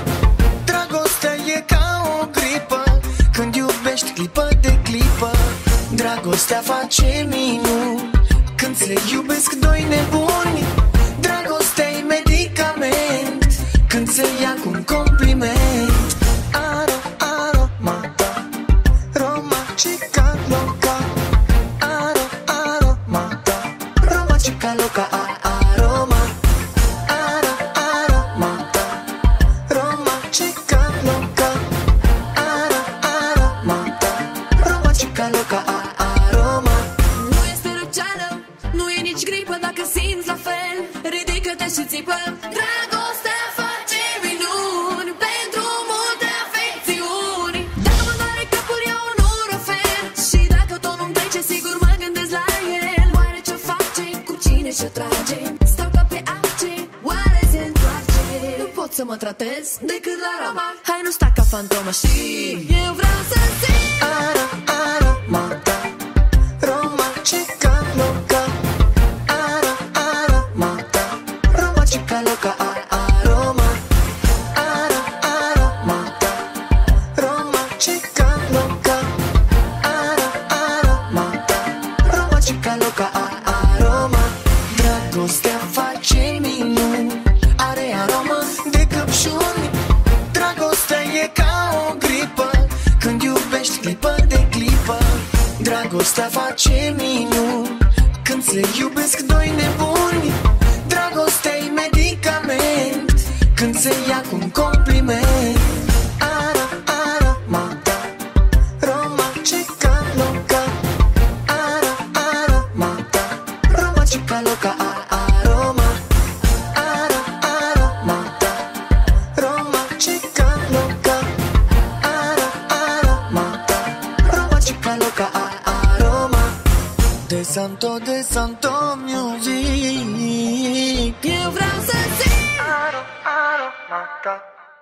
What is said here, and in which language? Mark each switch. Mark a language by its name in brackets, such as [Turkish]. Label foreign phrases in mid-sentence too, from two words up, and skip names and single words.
[Romanian] Dragostea e ca o gripă, când iubești clipă de clipă. Dragostea face minuni, când se iubesc doi nebuni. Dragostea-i medicament, când se ia cu un compliment. [Spanish] Aromata, romantica loca. Aromata, romantica loca. Aroma, aromata, romantica loca. Aromata, romantica loca. Aroma. [Romanian] Nu este răceală, nu e nici gripă. Dacă simți la fel, ridică-te și țipă. Dragostea face minuni pentru multe afecțiuni. Dacă mă doare capul, eu nu-l ofer. Și dacă tot nu-mi trece, sigur mă gândesc la el. Oare ce face, cu cine și-o trage? Stau ca pe ace, oare se întoarce? Nu pot să mă tratez decât la Roma. Hai, nu sta ca fantoma și eu vreau să simt. [Spanish] Aromata, romantica loca. Aromata, romantica loca. Aroma, aromata, romantica loca. Aromata, romantica loca. Aroma. [Romanian] Dragostea face minuni, are aromă de căpșuni. Dragostea e ca o gripă, când iubești clipă de clipă. Dragostea face minuni, când se iubesc doi nebuni. Dragostea-i medicament, când se ia cu un compliment. [Spanish] Aromata, romantica loca. Aromata, romantica loca. Aroma, aromata, romantica loca. Aromata, romantica loca. Aroma. De Santo Music. [Romanian] Eu vreau să simt. [Spanish] Aromata.